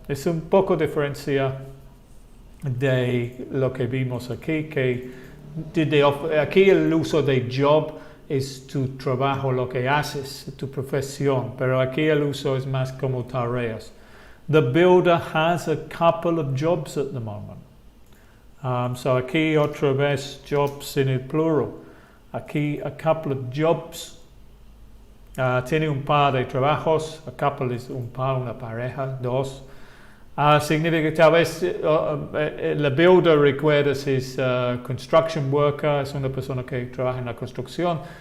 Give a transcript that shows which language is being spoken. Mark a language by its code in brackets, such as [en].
[es] Es un poco diferencia de lo que vimos aquí, que aquí el uso de job es tu trabajo, lo que haces, tu profesión, pero aquí el uso es más como tareas. [en] The builder has a couple of jobs at the moment. [es] So aquí otra vez jobs en el plural. Aquí [en] a couple of jobs. [es] Tiene un par de trabajos. A couple es un par, una pareja, dos. Significa que tal vez la builder, recuerdas, es construction worker, es una persona que trabaja en la construcción.